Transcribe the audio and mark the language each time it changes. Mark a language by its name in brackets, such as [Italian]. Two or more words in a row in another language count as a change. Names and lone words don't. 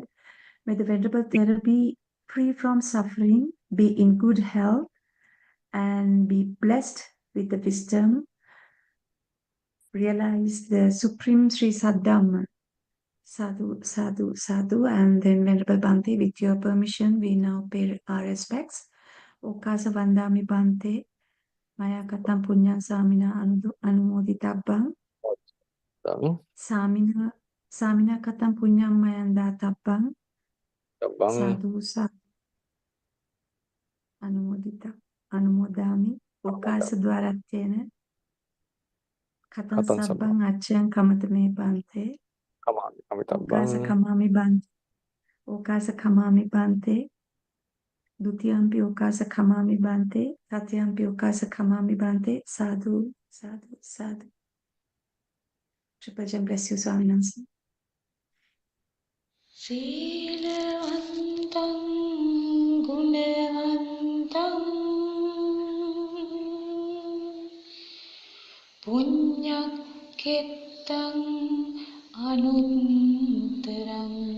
[English] May the Venerable Thera be free from suffering, be in good health, and be blessed with the wisdom, realize the supreme Sri Saddhamma. [Pali] Sadhu, sadhu, sadhu. [English] And then Venerable Bhante, with your permission, we now pay our respects. [Pali] Okasa Vandami Bhante, Maya Katam Punyan Samina Anumoditabbang. Samina Katam Punyam Mayanda Tabbang. Sadhu, sadhu. Anumodami. Okasa Dwarattena. Katan Sabbang Achyang Kamatame Bhante. Okasa Kamami Bhante. Okasa Kamami Bhante. Dutiyampi Okasa Kamami Bhante. Tatyampi Okasa Kamami Bhante. Sadhu, sadhu, sadhu. [English] Triple Gem bless you, [Sinhala] Swaminansi. [Pali] Silavantam gunavantam punyakettam anuntaram